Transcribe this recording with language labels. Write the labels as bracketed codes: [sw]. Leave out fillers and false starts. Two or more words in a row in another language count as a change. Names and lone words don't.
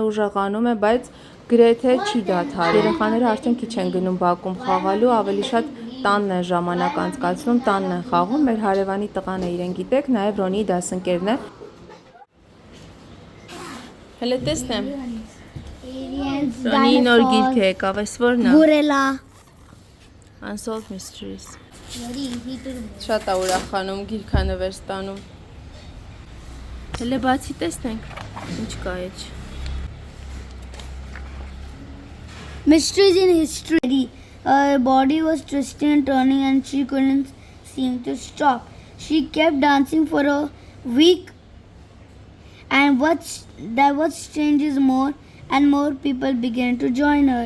[hy] ուժեղանում է, բայց գրեթե չի դադարում։ Երեխաները արդեն քիչ են գնում բակում խաղալու, ավելի շատ տանն են ժամանակ անցկացնում, տանն են խաղում։ Մեր հարևանի տղան է, իրեն գիտեք, նաև Ռոնիի դասընկերն է։ Հələ տեսնեմ։ Ռոնիի նոր գիրք է եկավ, այս որն է։ [en] Gorilla. Unsolved Mysteries։ Very easy to remember. [hy] Շատ է ուրախանում, գիրքանվեր ստանում։ Հələ բացի տեսնենք, ինչ կա էջ։ [en] Mysteries in history. Her body was twisting and turning and she couldn't seem to stop. She kept dancing for a week, and what's strange is more and more people began to join her.